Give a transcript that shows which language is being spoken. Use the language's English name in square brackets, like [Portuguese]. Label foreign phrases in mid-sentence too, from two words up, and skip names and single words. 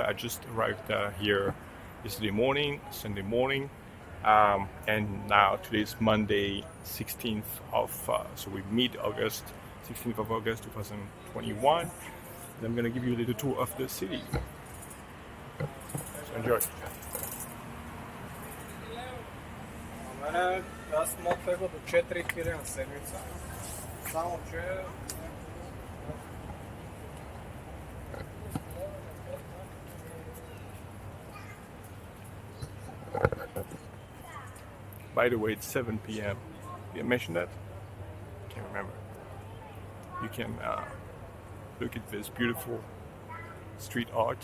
[English] I just arrived here yesterday morning, Sunday morning, and now today's Monday, 16th of, so we mid-August, 16th of August 2021. And I'm gonna give you a little tour of the city. So enjoy. [Bulgarian] Аз съм от него до 4000 на седмица. Само че... [English] By the way, it's 7 p.m. Did I mention that? Can't remember. You can look at this beautiful street art.